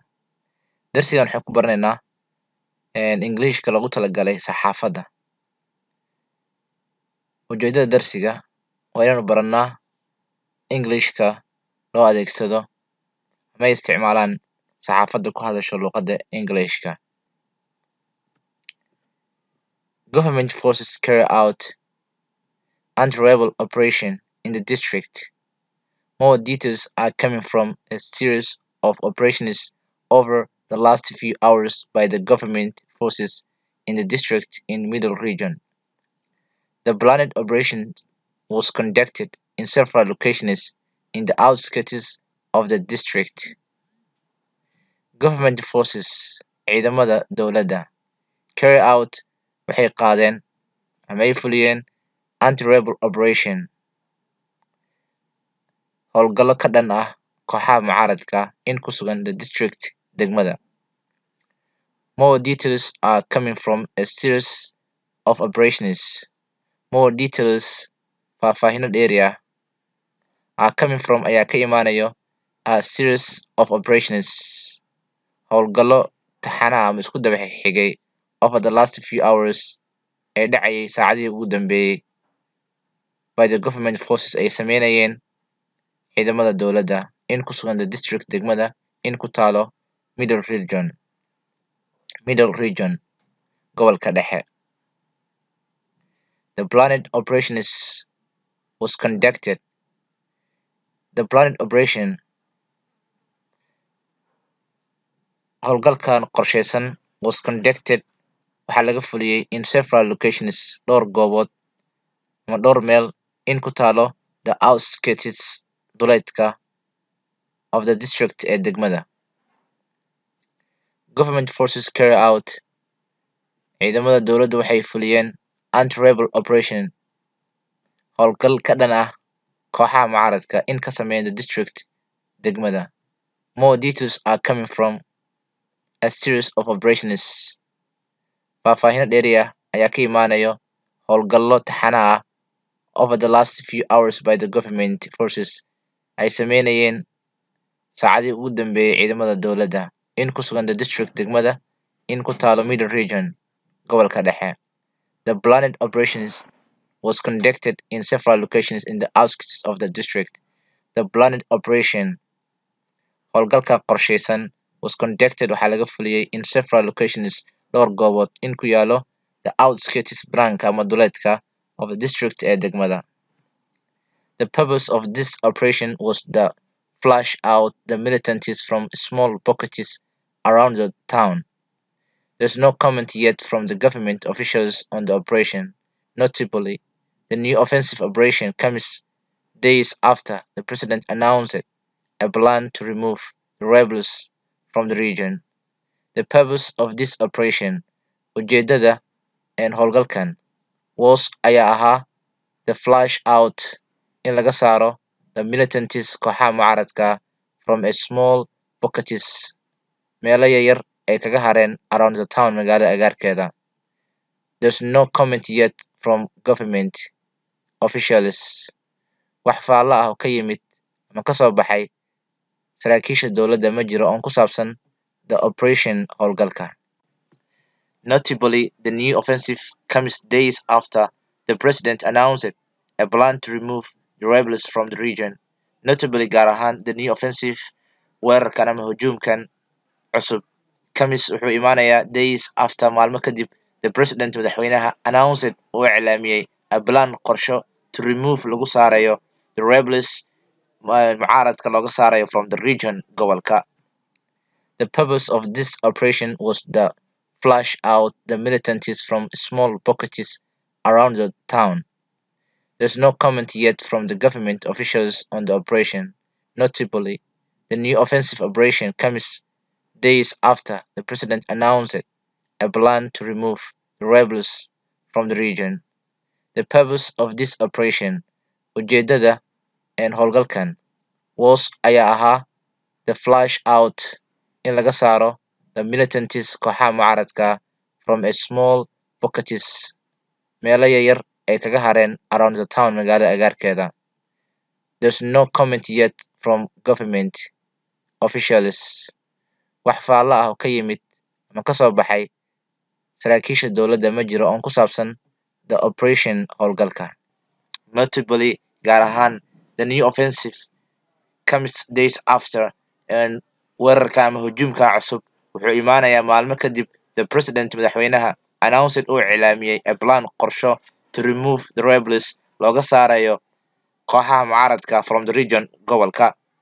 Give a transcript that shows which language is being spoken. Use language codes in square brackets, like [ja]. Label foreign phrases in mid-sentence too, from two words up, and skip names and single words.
[so] darsigan waxaan ku baranaynaa Englishka lagu talagalay saxaafadda. ujeedada darsiga waa inaanu baranaa Englishka loo adeegsado ama ay isticmaalaan saxaafadda ku hadasho luqadda Englishka. [en] Government forces carry out anti-rebel operation in the district. More details are coming from a series of operations over the last few hours by the government forces in the district in Middle Region. The planned operation was conducted in several locations in the outskirts of the district. Government forces, [so] ciidamada dowladda, [en] carry out [so] waxay qaadeen ama ay fuliyeen [en] anti-rebel operation, [so] howlgallo ka dhan ah kooxaha mucaaradka in ku sugan [en] the district [so] degmada. [en] More details are coming from a series of operations. More details [so] faahfaahinad area [en] are coming from [so] ayaa ka imaanayo [en] a series of operations, [so] howlgallo taxana ama isku daba xigay [en] over the last few hours [so] ee dhacayay saacadihii ugu dambeeyey [en] by the government forces [so] ay sameynayeen ciidamada dowladda in ku sugan [en] the district [so] degmada in ku taalo Middle Region gobolka dhexe. [en] The planned operation was conducted. The planned operation [so] howlgalkan qorsheysan [en] was conducted [so] waxaa laga fuliyey [en] in several locations [so] dhowr goobood ama dhowr meel in ku taalo [en] the outskirts [so] duleedka [en] of the district [so] ee degmada. [en] Government forces carry out [so] ciidamada dowladda waxay fuliyeen [en] anti-rebel operation, [so] howlgal ka dhan ah kooxaha mucaaradka in ka sameeyan [en] the district [so] degmada. [en] More details are coming from a series of operations. [so] Faahfaahinad area ayaa ka imaanayo howlgallo taxana ah [en] over the last few hours by the government forces [so] ay sameynayeen saacadihii ugu dambeeyey ciidamada dowladda in ku sugan [en] the district [so] degmada in ku taalo Middle Region gobolka dhexe. [en] The planned operations was conducted in several locations in the outskirts of the district. The planned operation [so] howlgalka qorsheysan [en] was conducted [so] waxaa laga fuliyey [en] in several locations [so] dhowr goobood in ku yaalo [en] the outskirts [so] branka ama duleedka [en] of the district [so] ee degmada. [en] The purpose of this operation was to flush out the militants from small pockets around the town. There's no comment yet from the government officials on the operation. Notably, the new offensive operation comes days after the president announced a plan to remove the rebels from the region. The purpose of this operation, [so] ujeedada howlgalkan, was ayaa ahaa [en] the flush out [so] in laga saaro [en] the militants [so] kooxaha mucaaradka [en] from a small pockets [so] meelo yaryar ay kaga hareen [en] around the town [so] magaalada agaarkeeda. [en] There's no comment yet from government officials. [so] Wax faallo ah oo ka yimid ama ka soo baxay saraakiisha dowladda ma jiro oon ku saabsan [en] the operation [so] howlgalka. [en] Notably, the new offensive comes days after the president announced a plan to remove the rebels from the region. Notably, [so] gaar ahaan [en] the new offensive [so] weerarkan ama hujuumkan cusub comes wuxuu imaanayaa [en] days after [so] maalmo kadib [en] the president [so] madaxweynaha announced uu iclaamiyey [en] a plan [so] qorsho [en] to remove [so] lagu saarayo [en] the rebels [so] mucaaradka looga saarayo [en] from the region [so] gobolka. [en] The purpose of this operation was to flush out the militants from small pockets around the town. There's no comment yet from the government officials on the operation. Notably, The new offensive operation comes days after the president announced a plan to remove the rebels from the region. The purpose of this operation, [so] ujeedada howlgalkan, was ayaa ahaa [en] the flush out [so] in laga saaro [en] the militants [so] kooxaha mucaaradka [en] from a small pockets [so] meelo yaryar ay kaga hareen [en] around the town [so] magaalada agaarkeeda. [en] There's no comment yet from government officials. [so] Wax faalo ah oo ka yimid ama ka soo baxay saraakiisha dowladda ma jiro oon ku saabsan [en] the operation [so] howlgalka. Notably, gaar ahaan, [en] the new offensive comes days after and [so] weerarka ama hujuumka cusub wuxuu imaanayaa maalmo kadib [en] the president [so] madaxweynaha announced uu cilaamiyey [en] a plan [so] qorsho [en] to remove the rebels [so] looga saarayo kooxaha mucaaradka [en] from the region [so] gobolka